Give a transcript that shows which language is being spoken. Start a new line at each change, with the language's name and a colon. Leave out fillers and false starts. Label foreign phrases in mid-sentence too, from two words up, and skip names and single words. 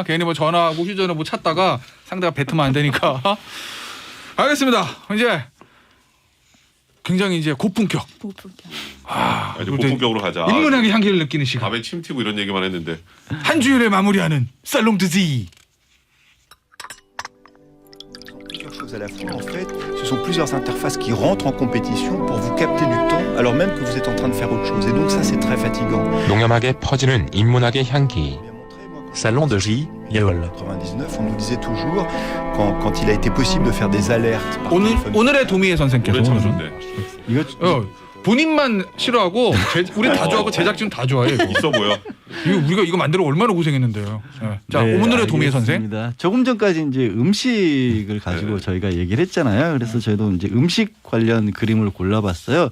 Korean: 괜히 뭐 전화하고 휴대전화 뭐 찾다가 상대가 뱉으면 안 되니까. 알겠습니다. 이제 굉장히 이제 고품격. 이제 고품격으로 가자. 인문학의 향기를 느끼는 시간. 밥에 침 튀고 이런 얘기만 했는데. 한 주일을 마무리하는 살롱드지.
French: À la fois, en fait, ce sont plusieurs interfaces qui rentrent en compétition pour vous capter du temps alors même que vous êtes en train de faire autre chose. Et donc ça, c'est très fatigant.
Korean: 농염하게 퍼지는 인문학의 향기. Salon de J, Yol.
French: 99, on nous disait toujours, quand il a été possible de faire des alertes par téléphone.
Korean: 오늘의 도미의 선생께서 오늘 참 오늘은 좋네. 이거 본인만 싫어하고 우리 다 좋아하고 제작진 다 좋아해. 이거. 있어 보여. 우리가 이거 만들어 얼마나 고생했는데요. 자 네, 오늘의 도미의 선생. 알겠습니다. 조금 전까지 이제 음식을 가지고 저희가 얘기를 했잖아요. 그래서 저희도 이제 음식 관련 그림을 골라봤어요.